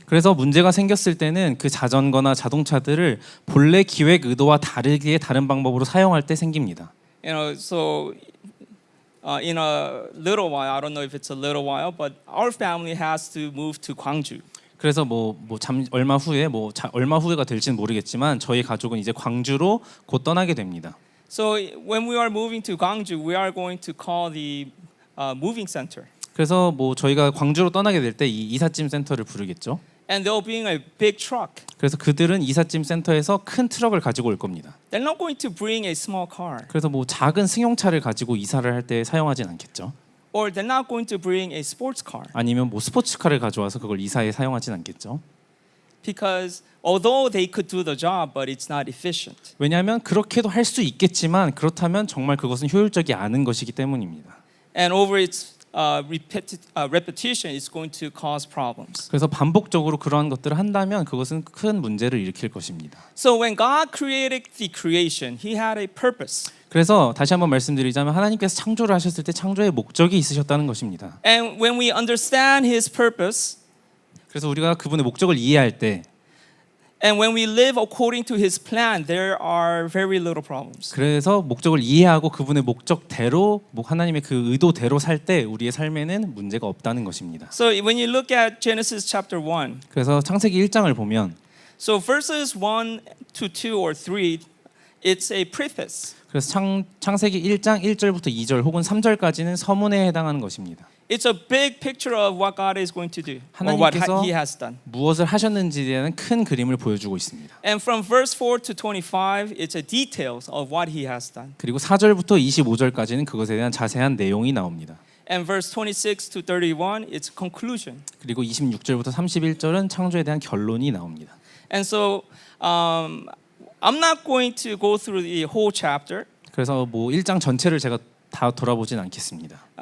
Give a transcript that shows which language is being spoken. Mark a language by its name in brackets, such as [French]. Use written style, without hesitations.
[Korean] 그래서 문제가 생겼을 때는 그 자전거나 자동차들을 본래 기획 의도와 다르게 다른 방법으로 사용할 때 생깁니다. [English] So in a little while, I don't know if it's a little while, but our family has to move to Gwangju. [Korean] 그래서 얼마 후에가 될지는 모르겠지만 저희 가족은 이제 광주로 곧 떠나게 됩니다. [English] So when we are moving to Gwangju, we are going to call the moving center. [Korean] 그래서 저희가 광주로 떠나게 될 때 이 이삿짐 센터를 부르겠죠. [English] And they'll bring a big truck. [Korean] 그래서 그들은 이삿짐 센터에서 큰 트럭을 가지고 올 겁니다. [English] They're not going to bring a small car. [Korean] 그래서 작은 승용차를 가지고 이사를 할 때 사용하진 않겠죠. [English] Or they're not going to bring a sports car. [Korean] 아니면 스포츠카를 가져와서 그걸 이사에 사용하진 않겠죠. [English] Because although they could do the job, but it's not efficient. [Korean] 왜냐하면 그렇게도 할 수 있겠지만 그렇다면 정말 그것은 효율적이 않은 것이기 때문입니다. [English] And over its repetition is going to cause problems. [Korean] 그래서 반복적으로 그러한 것들을 한다면 그것은 큰 문제를 일으킬 것입니다. [English] So when God created the creation, He had a purpose. [Korean] 그래서 다시 한번 말씀드리자면 하나님께서 창조를 하셨을 때 창조의 목적이 있으셨다는 것입니다. [English] And when we understand His purpose, [Korean] 그래서 우리가 그분의 목적을 이해할 때 [English] and when we live according to His plan, there are very little problems. [Korean] 그래서 목적을 이해하고 그분의 목적대로 하나님의 그 의도대로 살 때 우리의 삶에는 문제가 없다는 것입니다. [English] So when you look at Genesis chapter 1, [Korean] 그래서 창세기 1장을 보면 [English] so verses 1 to 2 or 3, it's a preface. [Korean] 그래서 창세기 1장 1절부터 2절 혹은 3절까지는 서문에 해당하는 것입니다. [English] It's a big picture of what God is going to do or what [Korean] 하나님께서 [English] He has done. [Korean] 무엇을 하셨는지에 대한 큰 그림을 보여주고 있습니다. [English] And from verse 4 to 25, it's a details of what He has done. [Korean] 그리고 4절부터 25절까지는 그것에 대한 자세한 내용이 나옵니다. [English] And verse 26 to 31, it's conclusion. [Korean] 그리고 26절부터 31절은 창조에 대한 결론이 나옵니다. [English] And so I'm not going to go through the whole chapter, [Korean] 그래서 뭐 1장 전체를 제가 다 돌아보진 않겠습니다.